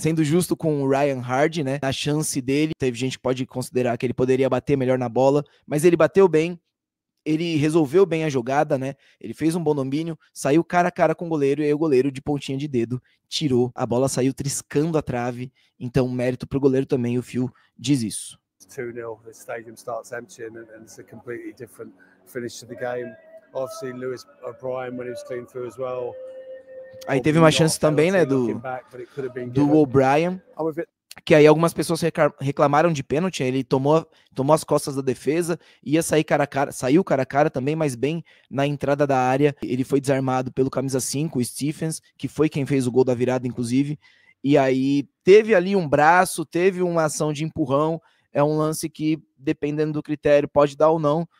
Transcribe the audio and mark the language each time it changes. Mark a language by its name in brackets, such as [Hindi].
[Portuguese] Sendo justo com o Ryan Hardy, né? Na chance dele, teve gente que pode considerar que ele poderia bater melhor na bola, mas ele bateu bem, ele resolveu bem a jogada, né? Ele fez um bom domínio, saiu cara a cara com o goleiro, e aí o goleiro de pontinha de dedo tirou, a bola saiu triscando a trave, então mérito pro goleiro também, o Phil diz isso. [English] 2-0, the stadium starts emptying and it's a completely different finish to the game. Obviously, Lewis O'Brien, when he was clean through as well. [Portuguese] Aí teve uma chance também, né, do O'Brien, que aí algumas pessoas reclamaram de pênalti, ele tomou as costas da defesa, ia sair cara a cara, saiu cara a cara também, mas bem na entrada da área, ele foi desarmado pelo camisa 5, o Stephens, que foi quem fez o gol da virada, inclusive, e aí teve ali um braço, teve uma ação de empurrão, é um lance que, dependendo do critério, pode dar ou não.